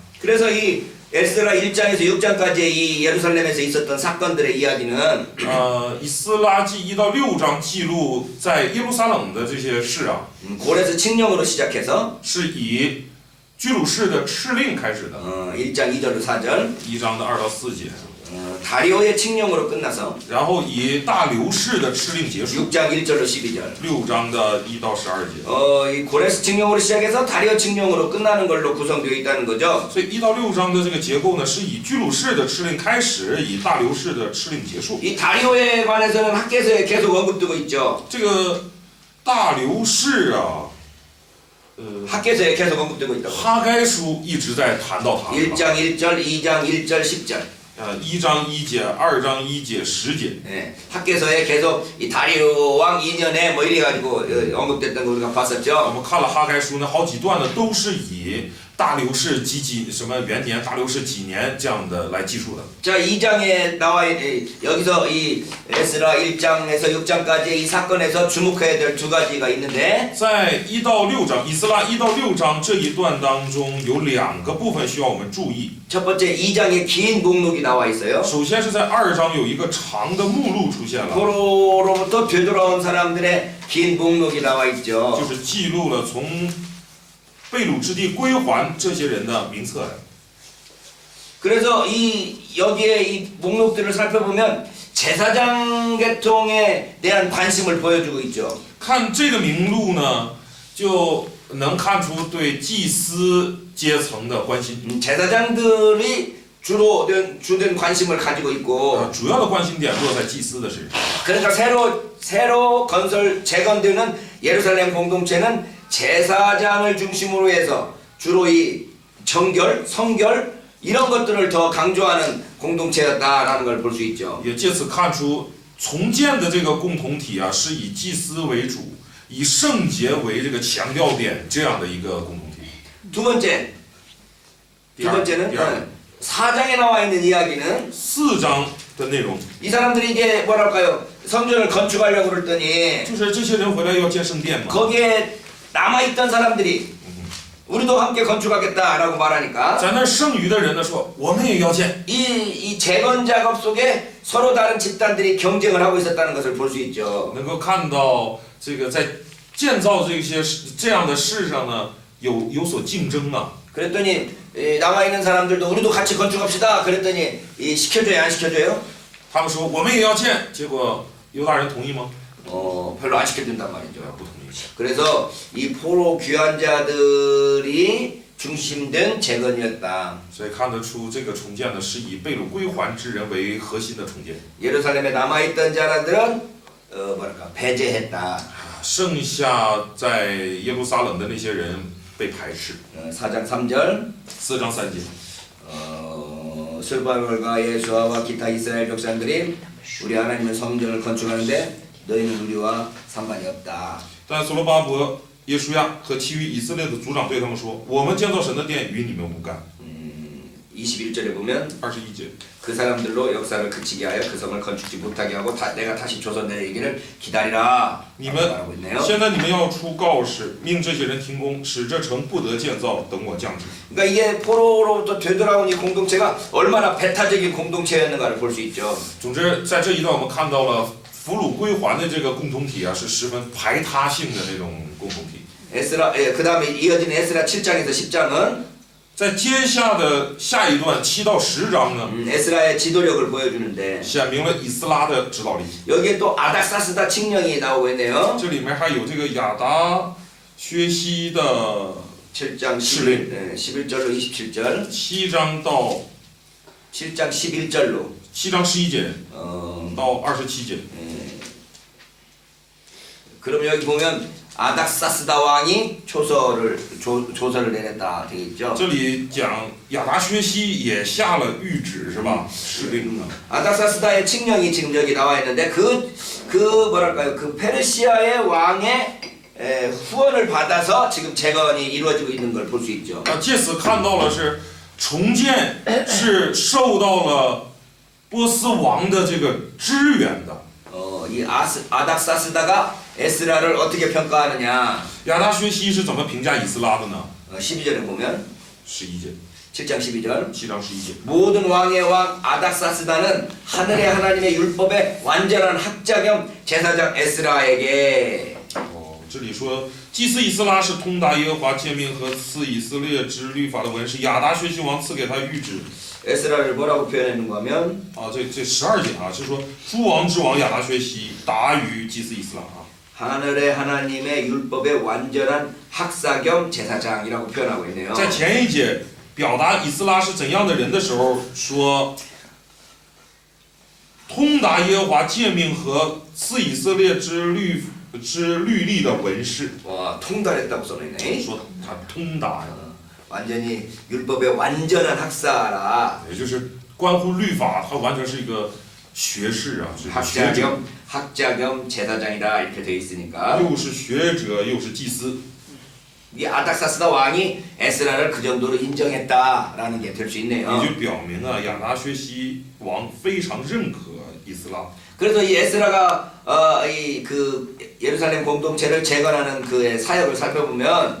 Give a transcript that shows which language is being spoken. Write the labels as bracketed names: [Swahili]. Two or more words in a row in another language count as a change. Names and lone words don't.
[Korean] 그래서 이 에스라 1장에서 6장까지 이 예루살렘에서 있었던 사건들의 이야기는 [Chinese] 以斯拉记1到6章记录在耶路撒冷的这些事啊， [Korean] 고레스 칙령으로 시작해서 [Chinese] 是以居鲁士的敕令开始的， [Korean] 1장 2절로 4절 [Chinese] 1章的2到4节。 [Korean] 다리오의 칙령으로 끝나서 [Chinese] 然后以大流士的敕令结束。 [Korean] 6장 1절로 12절. [Chinese] 6 章的1到12节。 [Korean] 이 고레스 칙령으로 시작해서 다리오 칙령으로 끝나는 걸로 구성되어 있다는 거죠. [Chinese] 所以1到6章的这个结构呢，是以居鲁士的敕令开始，以大流士的敕令结束。 [Korean] 이 다리오에 관해서는 학계서에 계속 언급되고 있죠. [Chinese] 这个大流士啊， [Korean] 학계서에 계속 언급되고 있다고. [Chinese] 哈该书一直在谈到他。 [Korean] 1장 1절, 2장 1절, 10절. [Chinese] 1 章1节、2章1节、10节。 [Korean] 네, 학계서에 계속 이 다리오 왕 2년에 뭐 이래가지고 언급됐던 거 우리가 [Chinese] 我 [Korean] 봤었죠. [Chinese] 们看了哈该书呢，好几段呢都是以大流士几什么元年、大流士几年这样的来记述的。 [Korean] 자, 2장에 나와 여기서 이 에스라 1장에서 6장까지 이 사건에서 주목해야 될 두 가지가 있는데 [Chinese] 在1到6章，以斯拉1到6章这一段当中，有2个部分需要我们注意。 [Korean] 첫 번째 2장에 긴 목록이 나와 있어요. [Chinese] 首先是在2章有一个长的目录出现了， [Korean] 포로로부터 되돌아온 사람들의 긴 목록이 나와 [Chinese] 就 [Korean] 있죠. [Chinese] 是记录了从被掳之地归还这些人的名册呀。 [Korean] 그래서 여기에 이 목록들을 살펴보면 제사장 계통에 대한 관심을 보여주고 있죠. [Chinese] 看这个名录呢，就能看出对祭司阶层的关心。 [Korean] 제사장들이 주된 관심을 가지고 있고 [Chinese] 主要的关心点落在祭司的身上。 [Korean] 그러니까 새로 재건되는 예루살렘 공동체는 제사장을 중심으로 해서 주로 이 정결, 성결 이런 것들을 더 강조하는 공동체였다라는 걸 볼 수 있죠. [Chinese] 也借此看出重建的这个共同体啊，是以祭司为主，以圣洁为这个强调点这样的一个共同体。 [Korean] 두 번째는 4장에 나와 있는 이야기는 [Chinese] 4 章的内容 [Korean] 이 사람들이 이제 뭐랄까요 성전을 건축하려고 그랬더니 [Chinese] 就是这些人回来要建圣殿嘛， [Korean] 거기에 남아있던 사람들이 우리도 함께 건축하겠다라고 말하니까 [Chinese] 在那剩余的人呢说，我们也要建。 [Korean] 이 재건 작업 속에 서로 다른 집단들이 경쟁을 하고 있었다는 것을 볼 수 있죠. [Chinese] 能够看到这个在建造这样的事上呢，有所竞争啊。 [Korean] 그랬더니 남아있는 사람들도 우리도 같이 건축합시다. 그랬더니 시켜줘요 안 시켜줘요? [Chinese] 他们说我们也要建，结果犹大人同意吗？ [Korean] 별로 안 시켜준단 말이죠. [Chinese] 不同意。 [Korean] 그래서 이 포로 귀환자들이 중심된 재건이었다. [Chinese] 所以看得出这个重建呢，是以被掳归还之人为核心的重建。 [Korean] 예루살렘에 남아있던 자들은 뭐랄까 배제했다. [Chinese] 剩下在耶路撒冷的那些人被排斥。 [Korean] 4장 3절 [Chinese] 4 章3节， [Korean] 스바벨과 예수아와 기타 이스라엘 족장들이 우리 하나님의 성전을 건축하는데 너희는 우리와 상관이 없다. [Chinese] 但所罗巴伯、耶书亚和其余以色列的族长对他们说：“我们建造神的殿与你们無干。” [Korean] 21절에 보면 [Chinese] 21节， [Korean] 그 사람들로 역사를 그치게 하여 그 성을 건축지 못하게 하고 내가 다시 조선 내리기를 기다리라. [Chinese] 你们 [Korean] 말하고 있네요. [Chinese] 现在你们要出告示，命这些人停工，使这城不得建造，等我降旨。 [Korean] 그러니까 이게 포로로부터 되돌아온 이 공동체가 얼마나 배타적인 공동체였는가를 볼 수 있죠. [Chinese] 总之，在这一段我们看到了俘虏归还的这个共同体啊，是十分排他性的那种共同体。 [Korean] 그 다음에 이어지는 에스라 7장에서 10장은 [Chinese] 在接下的下一段7到10章呢， [Korean] 에스라의 지도력을 보여주는데 [Chinese] 显明了以斯拉的指导力。 [Korean] 여기에 또 아닥사스다 칙령이 나오고 있네요. [Chinese] 这里面还有这个亚达薛西的 [Korean] 7장 11, 11절로 27절 [Chinese] 7 章到 [Korean] 7장 11절로 [Chinese] 7 章11节到27节。 그럼 여기 보면 아닥사스다 왕이 조서를 내렸다 되어 있죠. 这里讲亚达薛西也下了谕旨是吧？指令啊。 [Korean] 아닥사스다의 칙령이 지금 여기 나와 있는데 그 뭐랄까요 그 페르시아의 왕의 후원을 받아서 지금 재건이 이루어지고 있는 걸 볼 수 있죠. [Chinese] 借此看到了是重建是受到了波斯王的这个支援的。 [Korean] 이 아닥사스다가 에스라를 어떻게 평가하느냐? [Chinese] 亚达薛西是怎么评价以斯拉的呢？ [Korean] 12절에 보면 [Chinese] 11节， [Korean] 7장 12절 [Chinese] 7 章11节。 [Korean] 모든 왕의 왕 아닥사스다는 하늘의 하나님의 율법의 완전한 학자 겸 제사장 에스라에게 [Chinese] 这里说祭司以斯拉是通达耶和华诫命和赐以色列之律法的文士，亚达薛西王赐给他谕旨。 [Korean] 에스라를 뭐라고 표현했는가 하면 [Chinese] 这12节啊，是说诸王之王亚达薛西达于祭司以斯拉啊。 [Korean] 하늘의 하나님의 율법의 완전한 학사 겸 제사장이라고 표현하고 있네요. [Chinese] 在前一节表达以斯拉是怎样的人的时候，说通达耶和华诫命和赐以色列之律例的文士。 [Korean] 와, 통달했다고 써있네. [Chinese] 说他通达呀， [Korean] 완전히 율법의 완전한 학사라. [Chinese] 也就是关乎律法，他完全是一个学士啊，是个学 [Korean] 학자 [Chinese] 者， [Korean] 겸 학자 겸 제사장이다 이렇게 돼 있으니까 [Chinese] 又是学者又是祭司。 [Korean] 이 아닥사스다 왕이 에스라를 그 정도로 인정했다라는 게 될 수 [Chinese] 也 [Korean] 있네요. [Chinese] 就表明啊，亚达薛西王非常认可以斯拉。 [Korean] 그래서 이 에스라가 이 그 예루살렘 공동체를 재건하는 그의 사역을 살펴보면